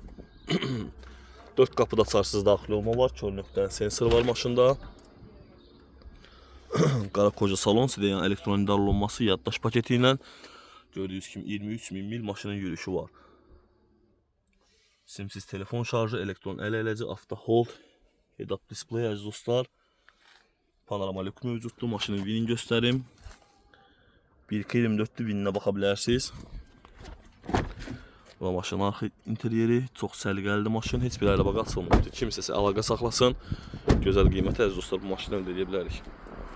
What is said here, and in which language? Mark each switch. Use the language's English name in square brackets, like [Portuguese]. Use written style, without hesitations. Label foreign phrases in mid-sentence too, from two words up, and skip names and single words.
[Azerbaijani] 4 qapıda açarsız daxil olma var. Kör nöqtənin sensoru var maşında. Qara koca salon, yəni elektronik darl olması yaddaş paketi ilə. Gördüyünüz kimi 23 min mil maşının yürüyüşü var. Simsiz telefon şarjı, elektron əl əyləci, avto hold, [English] head-up display [Azerbaijani] əziz dostlar. Panorama lük mövcuddur. Maşının vinini göstərim. 1.24'lü vininə baxa bilərsiniz. Və maşının arxa interyeri çox səliqəlidir maşın. Heç bir əlaqə açılmır. Kimsəsə əlaqə saxlasın. Gözəl qiymətə əziz dostlar bu maşını əldə edə bilərik.